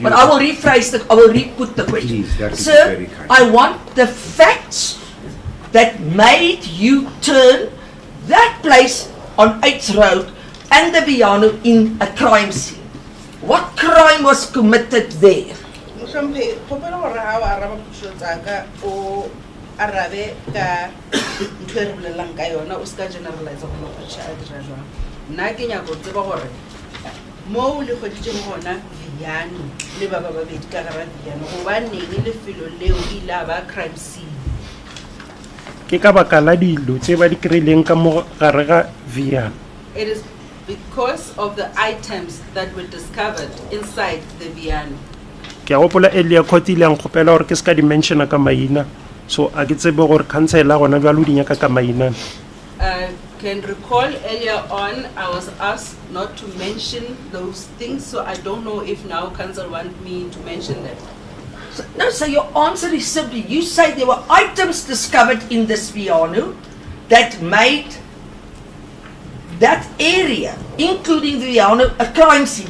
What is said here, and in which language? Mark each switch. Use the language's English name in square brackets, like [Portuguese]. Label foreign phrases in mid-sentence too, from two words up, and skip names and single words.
[English] But I will rephrase I will re-put the question. Please, that would be Sir, very kind. I want the facts that made you turn that place on 8th Road and the Viano in a crime scene. What crime was committed there? [Northern Sotho] Mohlompe, kgopela gore ha o araba potso tsa ka o arabe ka ntho e re bolelang ka yona o se ka generalize gore motho a dira jwang. Nna ke nyaka go tseba gore mo le kgoditseng gona Viano le ba babedi ka gara Viano gobaneng lefelo leo ile a ba [English] crime scene. [Northern Sotho] ke ka baka la dilo tse ba di kry-ileng ka mo gare ga Viano. [English] It is because of the items that were discovered inside the Viano. [Northern Sotho] ke a gopola [English] earlier court [Northern Sotho] ile yang kgopela gore ke se ka di-mentiona ka maina, so a ke tsebe gore councilor gona bjalo di nyaka ka maina. [English] I can recall earlier on I was asked not to mention those things, so I don't know if now council want me to mention them. No, so your answer is simply, you say there were items discovered in this Viano that made that area, including the Viano, a crime scene.